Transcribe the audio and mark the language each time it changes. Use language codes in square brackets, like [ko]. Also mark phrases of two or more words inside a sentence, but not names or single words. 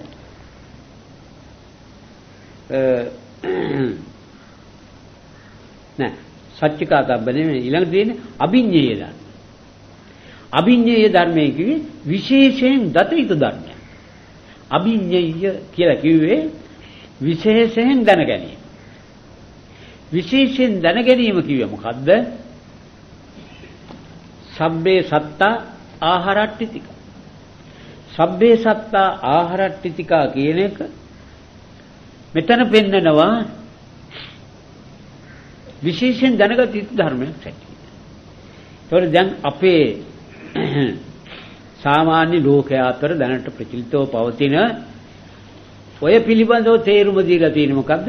[si] නෑ සච්චිකාතබ්බ නෙමෙයි ඊළඟ තියෙන්නේ අභිඤ්ඤේය ධර්ම. අභිඤ්ඤේය ධර්මයේ කිව්වේ විශේෂයෙන් දත යුතු ධර්මයක්. අභිඤ්ඤේය කියලා කිව්වේ විශේෂයෙන් දැන ගැනීම. විශේෂයෙන් දැන ගැනීම කිව්වේ මොකද්ද? [pi] සබ්බේ සත්තා ආහාරට්ඨිතික. සබ්බේ සත්තා ආහාරට්ඨිතිකා [si] කියන එක මෙතන පෙන්නනවා විශේෂයෙන් දැනගත යුතු ධර්මයක් ඇටියෙ. ඒතකොට දැන් අපේ සාමාන්‍ය ලෝකයා අතර දැනට ප්‍රචලිතව පවතින ඔය පිළිබඳව තේරුම දීලා තියෙන්නේ මොකද්ද?